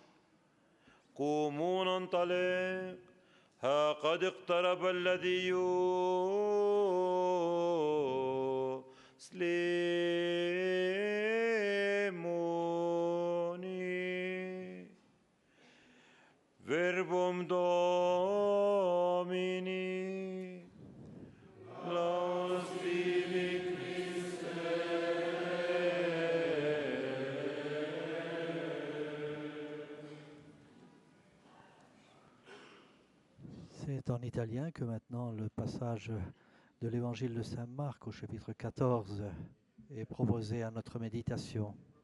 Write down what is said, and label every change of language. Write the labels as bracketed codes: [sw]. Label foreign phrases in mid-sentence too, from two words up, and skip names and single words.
[ar] قوموا ننطلق، ها قد اقترب الذي يسلمني. [la] Verbum Domini, laus tibi Christe. [fr] C'est en italien que maintenant le passage de l'évangile de Saint Marc au chapitre 14 est proposé à notre méditation.